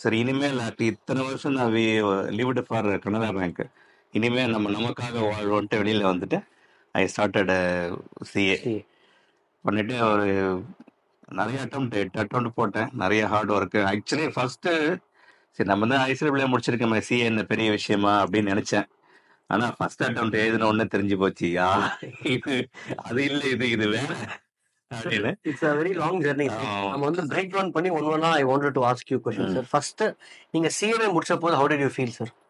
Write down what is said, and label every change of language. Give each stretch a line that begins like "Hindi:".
Tamil: சரி இனிமேல் இத்தனை வருஷம் நான்
English: leaved for Canara bank,
Tamil: இனிமேல் நமக்காக வாழ்வோன்ட்டு வெளியில் வந்துட்டு
English: I started CA
Tamil: பண்ணிட்டு ஒரு நிறைய அட்டம் போட்டேன், நிறைய ஹார்ட் ஒர்க்கு. ஆக்சுவலி ஃபர்ஸ்ட்டு சரி நம்ம தான் ஐசிடபிள்யூ முடிச்சிருக்கோமே, சிஏ என்ன பெரிய விஷயமா அப்படின்னு நினைச்சேன். ஆனா ஃபர்ஸ்ட் அட்டம் எழுதின உடனே தெரிஞ்சு போச்சு, இது அது இல்ல, இது வேற அப்படின்னு.
English: It's a very long journey.
Tamil: நம்ம வந்து பிரேக் டவுன் பண்ணி ஒவ்வொன்றா
English: I wanted to ask you question, sir. First
Tamil: நீங்க சிஏ முடிச்ச போது
English: how did you feel, sir?